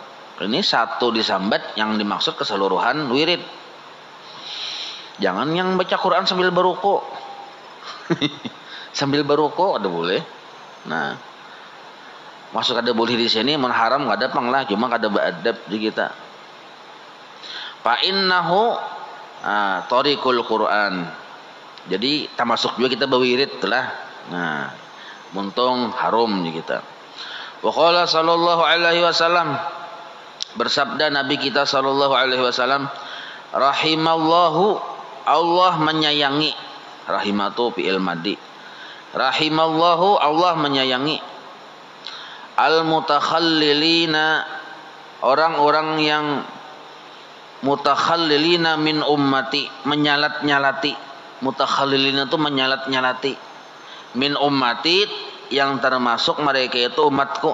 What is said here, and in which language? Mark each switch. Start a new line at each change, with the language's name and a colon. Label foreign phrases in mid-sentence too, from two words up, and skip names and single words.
Banjar: Ini satu disambat yang dimaksud keseluruhan wirid. Jangan yang baca Quran sambil beruku. Sambil beruku ada boleh. Nah, masuk ada boleh di sini, menharam nggak ada panglah, cuma ada beradab di kita.
Arabic: فإنه طريق القرآن.
Banjar: Jadi termasuk juga kita berwirid telah. Nah, muntung harum di kita.
Arabic: وقال صلى الله عليه وسلم,
Banjar: bersabda Nabi kita
Arabic: صلى الله عليه وسلم,
Banjar: rahimallahu, Allah menyayangi,
Arabic: رحمة فعل ماضي,
Banjar: rahimallahu, Allah menyayangi al-mutakhallilina, orang-orang yang
Arabic: متخللين من أمتي,
Banjar: menyalat-nyalati. Mutakhallilina itu menyalat-nyalati.
Arabic: من أمتي,
Banjar: yang termasuk mereka itu umatku.